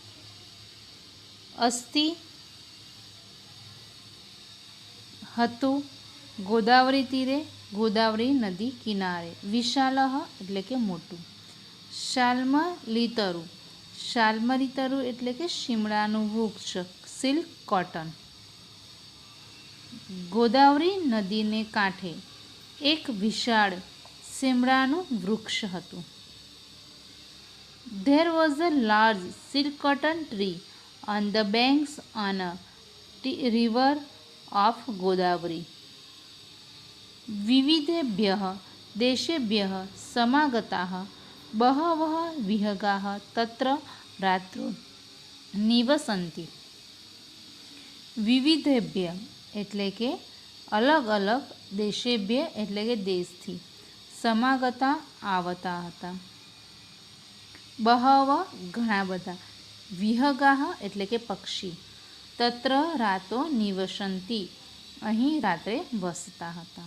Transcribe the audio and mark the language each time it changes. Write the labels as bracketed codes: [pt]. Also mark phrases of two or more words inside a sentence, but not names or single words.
[gu] અસ્તિ હતું ગોદાવરી તીરે, ગોદાવરી નદી કિનારે, વિશાલઃ એટલે કે મોટું, શાલ્મલીતરુ, શાલ્મલીતરુ એટલે કે શિમળાનું વૃક્ષ, [en] silk cotton. [gu] ગોદાવરી નદીને કાંઠે એક વિશાળ શિમળાનું વૃક્ષ હતું. [en] There was a large silk cotton tree on the banks on a river of Godavari. [sa] विविधेभ्यः देशेभ्यः समागताः बहवः विहगाः तत्र रात्रौ निवसन्ति. [gu] વિવિધેભ્ય એટલે કે અલગ અલગ, દેશેભ્ય એટલે કે દેશથી, સમાગતા આવતા હતા, બહવ ઘણા બધા, વિહગાહ એટલે કે પક્ષી, [sa] તત્ર રાતો નિવસંતી [gu] અહીં રાત્રે વસતા હતા.